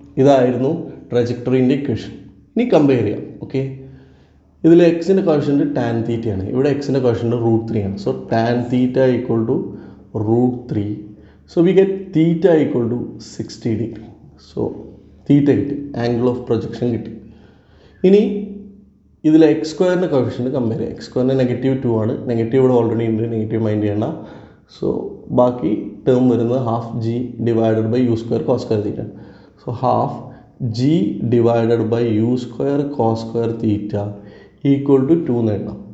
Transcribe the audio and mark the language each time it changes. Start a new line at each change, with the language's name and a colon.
Malayalam: ഇതായിരുന്നു ട്രജക്ടറിൻ്റെ ഇക്വേഷൻ. ഇനി കമ്പയർ ചെയ്യാം. ഓക്കെ, ഇതിൽ എക്സിൻ്റെ കോഷ്യൻ്റ് ടാൻ തീറ്റയാണ്, ഇവിടെ എക്സിൻ്റെ കോഷ്യൻ്റ് √3 ആണ്.
English: So tan theta equal to √3. So we get theta equal to 60 degree. So theta
Malayalam: കിട്ടി, ആംഗിൾ ഓഫ് പ്രൊജക്ഷൻ കിട്ടി. ഇനി ഇതിൽ എക്സ് സ്ക്വയറിൻ്റെ കോഫിഷ്യൻ്റ് കമ്പയർ ചെയ്യുക. എക്സ് സ്ക്വയറിന് -2 ആണ്. നെഗറ്റീവ് ഇവിടെ ഓൾറെഡി ഉണ്ട്, നെഗറ്റീവ് മൈൻഡ് ചെയ്യണ്ട.
English: So ബാക്കി term വരുന്നത് half g divided by u square cos square theta. So half g divided by u square cos square theta equal to 2
Malayalam: എന്ന് എഴുതാം.